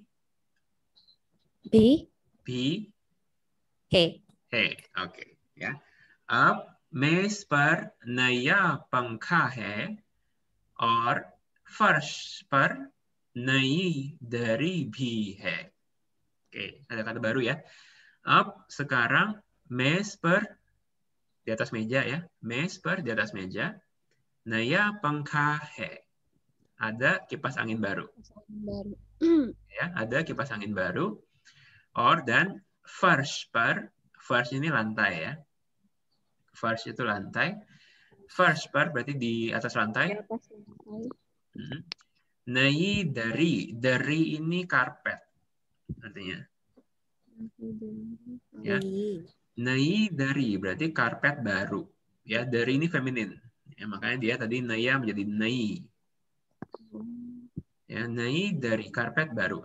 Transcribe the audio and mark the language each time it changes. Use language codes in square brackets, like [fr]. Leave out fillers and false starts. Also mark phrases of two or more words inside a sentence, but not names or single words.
[hi] भी भी है है, ओके, या अब मेज पर नया पंखा है और फर्श पर नई दरी भी है. [id] Oke, ada kata baru ya. Up sekarang [hi] मेज़ पर [id] di atas meja ya. [hi] मेज़ पर [id] di atas meja. [hi] नया पंखा है. [id] Ada kipas angin baru. Baru. Ya, ada kipas angin baru. Or dan [hi] फ़र्श पर. [id] Farsh ini lantai ya. Farsh itu lantai. [hi] फ़र्श पर [id] berarti di atas lantai. [hi] नई दरी. [id] Dari ini karpet. Artinya. Ya. [hi] नई दरी [id] berarti karpet baru. Ya, dari ini feminin. Ya, makanya dia tadi naya menjadi nai. Ya, [hi] नई दरी [id] karpet baru.